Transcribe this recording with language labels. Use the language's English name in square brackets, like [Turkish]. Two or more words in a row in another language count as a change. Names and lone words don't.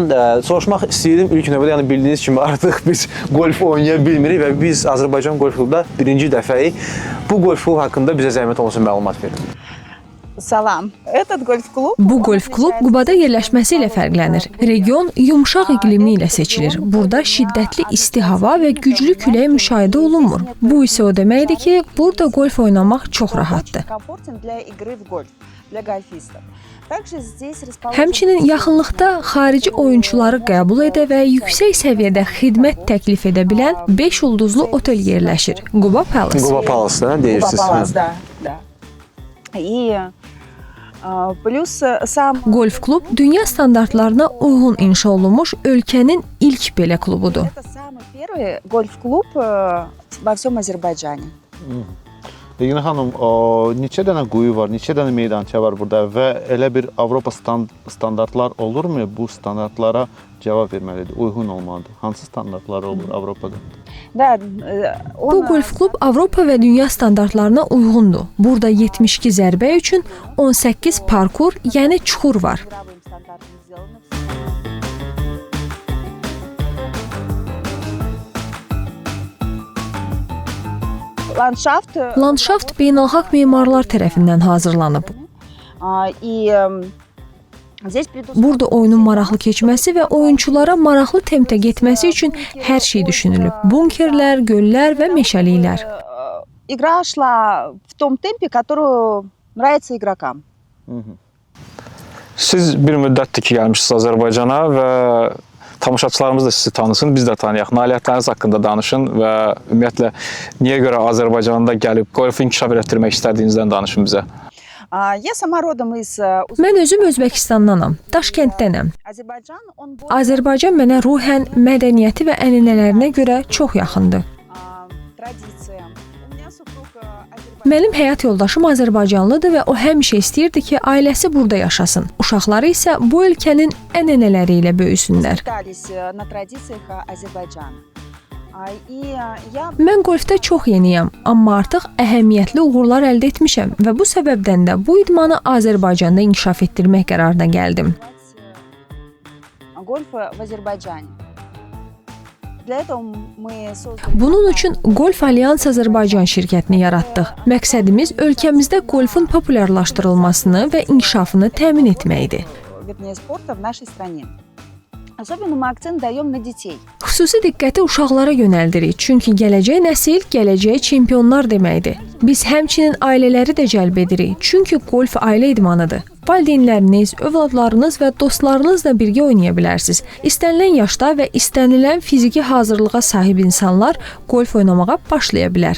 [Azerbaijani] Soruşmaq istəyirdim ilk növbədə, yəni bildiyiniz kimi artıq biz golf oynaya bilmirik və biz Azərbaycan Golf Klubunda birinci dəfəyik. Bu golf klub haqqında bizə zəhmət olsun məlumat verin. Salam. [Russian] Этот гольф-клуб. [Azerbaijani] Bu golf klub Qubada yerləşməsi ilə fərqlənir. Region yumşaq iqlimli ilə seçilir. Burada şiddətli isti hava və güclü külək müşahidə olunmur. Bu isə o deməkdir ki, burada golf oynamaq çox rahatdır. [Russian] Комфортен для игры в гольф для гольфистов. Также здесь расположен [Azerbaijani] Həmçinin yaxınlıqda xarici oyunçuları qəbul edə və yüksək səviyyədə xidmət təklif edə bilən 5 ulduzlu otel yerləşir. Quba Palace. Quba Palace-da deyirsiniz. [Russian] Палас, да, да. И плюс сам [Azerbaijani] Golf klub dünya standartlarına uyğun inşa olunmuş ölkənin ilk belə klubudur. [Russian] это самый первый гольф-клуб во всем Азербайджане. [Azerbaijani] Regina xanım, neçə dənə quyu var, neçə dənə meydança var burada və elə bir Avropa standartlar olurmu? Bu standartlara cavab verməlidir, uyğun olmalıdır. Hansı standartlar olur Avropada? [Russian] Да, [Azerbaijani] Bu golf klub Avropa və dünya standartlarına uyğundur. Burada 72 zərbə üçün 18 parkur, yəni çuxur var. [Russian] мировым стандартам сделано. Ландшафт. [Azerbaijani] Landşaft beynəlxalq memarlar tərəfindən hazırlanıb. [Russian] И здесь [Azerbaijani] Burada oyunun maraqlı keçməsi və oyunçulara maraqlı tempdə getməsi üçün hər şey düşünülüb. Bunkerlər, göllər və meşəliklər. [Russian] Игра шла в том темпе, который нравится игрокам. [Azerbaijani] Siz bir müddətdir ki, gəlmişsiniz Azərbaycana və tamaşaçılarımız da sizi tanısın, biz də tanıyaq. Nailiyyətləriniz haqqında danışın və ümumiyyətlə niyə görə Azərbaycanda gəlib golfu inkişaf etdirmək istədiyinizdən danışın bizə. [Russian] Я сама родом из [Azerbaijani] Mən özüm Özbəkistandanam, Daşkənddənəm. [Russian] Азербайджан. Он [Azerbaijani] Azərbaycan mənə ruhən, mədəniyyəti və ənənələrinə görə çox yaxındır. [Russian] традиция. У меня супруг [Azerbaijani] Mənim həyat yoldaşım Azərbaycanlıdır və o həmişə istəyirdi ki, ailəsi burada yaşasın. Uşaqları isə bu ölkənin ənənələri ilə böyüsünlər. [Russian] Питались на традициях Азербайджана. И я [Azerbaijani] Mən golfda çox yeniyəm, amma artıq əhəmiyyətli uğurlar əldə etmişəm və bu səbəbdən də bu idmanı Azərbaycanda inkişaf etdirmək qərarına gəldim. [Russian] гольф в Азербайджане. Для этого мы создали [Azerbaijani] Bunun üçün Golf Alyans Azərbaycan şirkətini yaratdıq. Məqsədimiz ölkəmizdə golfun populyarlaşdırılmasını və inkişafını təmin etməkdir. [Russian] виды спорта в нашей стране. Особенно мы акцент даем на детей. [Azerbaijani] Xüsusi diqqəti uşaqlara yönəldirik, çünki gələcək nəsil gələcək çempionlar deməkdir. Biz həmçinin ailələri də cəlb edirik, çünki golf ailə idmanıdır. valideynləriniz, övladlarınız və dostlarınızla birgə oynaya bilərsiniz. İstənilən yaşda və istənilən fiziki hazırlığa sahib insanlar golf oynamağa başlaya bilər.